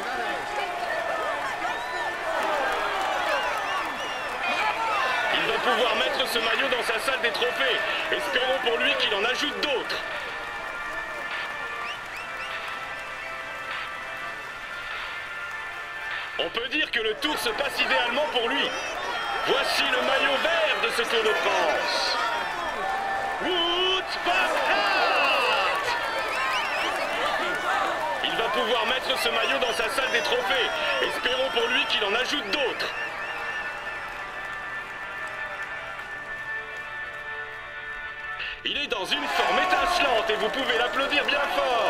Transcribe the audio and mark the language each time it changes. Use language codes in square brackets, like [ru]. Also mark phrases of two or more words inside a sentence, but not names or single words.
[fr] Il va pouvoir mettre ce maillot dans sa salle des trophées. Espérons pour lui qu'il en ajoute d'autres. On peut dire que le tour se passe idéalement pour lui. Voici le maillot vert de ce Tour de France. Wout van Aert. Il va pouvoir mettre ce maillot dans sa salle des trophées. Espérons pour lui qu'il en ajoute d'autres. Il est dans une forme étincelante et vous pouvez l'applaudir bien fort.